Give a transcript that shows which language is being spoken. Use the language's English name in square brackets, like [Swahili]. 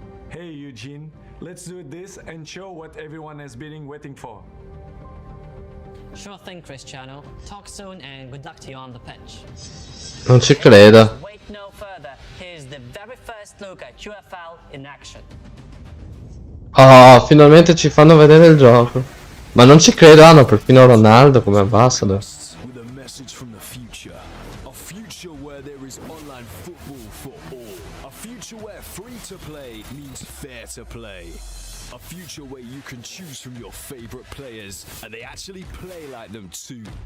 [English] Hey Eugene, let's do this and show what everyone has been waiting for. Sure thing Cristiano, talk soon and good luck to you on the pitch. [Italian] Non ci credo. [English] Wait no further, here's the very first look at UFL in action. [Italian] Oh, finalmente ci fanno vedere il gioco. Ma non ci credo, hanno perfino Ronaldo come ambassador. [English] With a message from the future. A future where there is online football for all. A future where free to play means fair to play. A future where you can choose from your favorite players and they actually play like them too.